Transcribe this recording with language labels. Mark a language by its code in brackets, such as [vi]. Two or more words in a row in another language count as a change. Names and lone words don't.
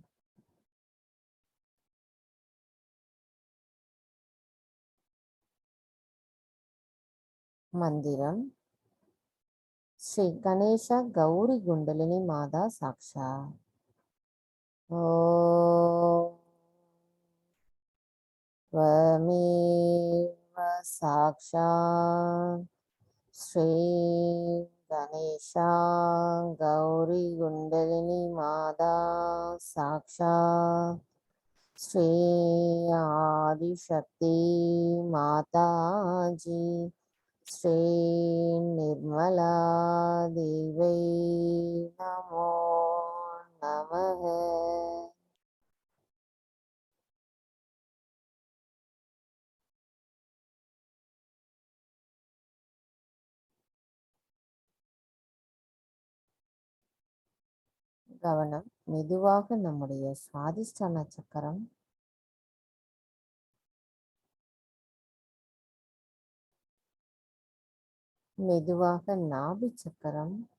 [sa] मन्त्रम् श्री गणेशा गौरी कुण्डलिनी माता साक्षा. ஓம் त्वमेव साक्षात् श्री गणेशा गौरी कुंडलिनी माता साक्षात् श्री आदिशक्ति माता जी श्री निर्मला देवी नमो नमः. [ta] கவனம் மெதுவாக நம்முடைய சுவாதிஷ்டான சக்கரம், மெதுவாக நாபி சக்கரம்,